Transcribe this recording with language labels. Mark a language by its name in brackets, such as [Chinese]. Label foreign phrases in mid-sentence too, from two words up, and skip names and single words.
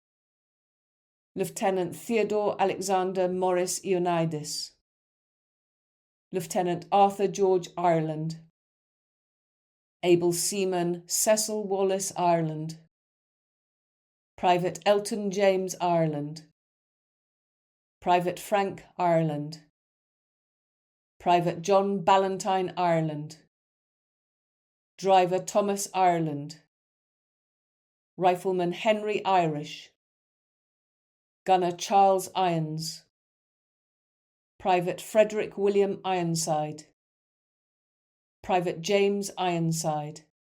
[English] Lieutenant Theodore Alexander Morris Ioannidis, Lieutenant Arthur George Ireland, Able Seaman Cecil Wallace Ireland, Private Elton James Ireland, Private Frank Ireland, Private John Ballantyne Ireland, Driver Thomas Ireland, Rifleman Henry Irish, Gunner Charles Irons, Private Frederick William Ironside, Private James Ironside,